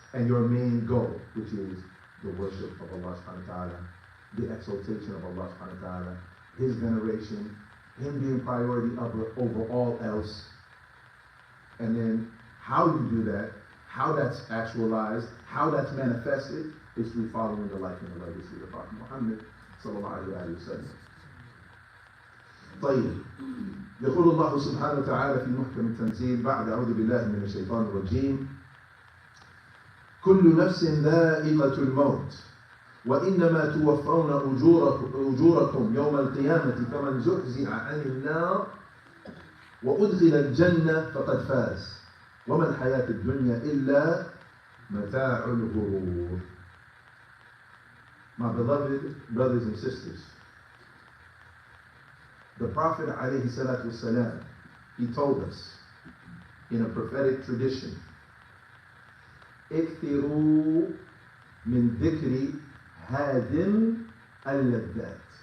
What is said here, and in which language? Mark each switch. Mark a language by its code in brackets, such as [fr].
[en] And your main goal, which is the worship of Allah subhanahu wa ta'ala, the exaltation of Allah subhanahu wa ta'ala, His veneration, Him being priority over all else. And then how you do that, how that's actualized, how that's manifested, is through following the life and the legacy of Prophet Muhammad sallallahu alayhi wa sallam. [ar] طيب يقول الله سبحانه وتعالى في محكم التنزيل بعد أعوذ بالله من الشيطان الرجيم كل نفس ذائقة الموت وإنما توفون أجوركم يوم القيامة فمن زحزح عن النار وأدخل الجنة فقد فاز وما الحياة الدنيا إلا متاع الغرور. [en] My beloved brothers and sisters, the Prophet ﷺ, he told us in a prophetic tradition, [ar] اكثروا من ذكر هادم اللذات.